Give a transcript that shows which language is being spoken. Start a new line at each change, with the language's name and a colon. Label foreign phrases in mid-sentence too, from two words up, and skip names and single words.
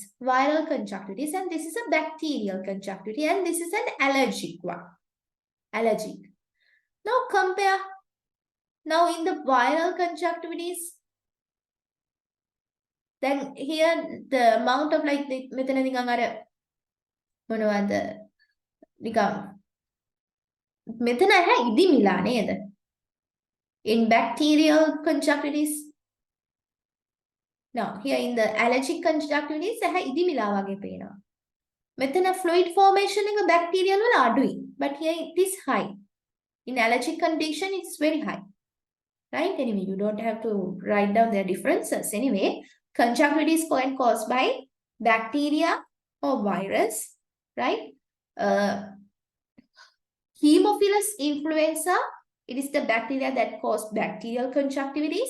English: Viral conjunctivitis. And this is a bacterial conjunctivitis. And this is an allergic one. Allergic. Now compare. Now in the viral conjunctivitis, then here the amount of like the
Sinhala: මෙතන නිකන් අර මොනවද නිකන් මෙතන ඇහැ ඉදිමිලා නේද?
English: In bacterial conjunctivitis. Now here in the allergic conjunctivitis
Sinhala: ඇහැ ඉදිමිලා වගේ පේනවා. මෙතන
English: fluid formation
Sinhala: එක bacterial වල අඩුයි.
English: But here it is high. In allergic condition it's very high. Right? Anyway, you don't have to write down their differences. Anyway, conjunctivitis is caused by bacteria or virus, right? Haemophilus influenza, it is the bacteria that cause bacterial conjunctivitis.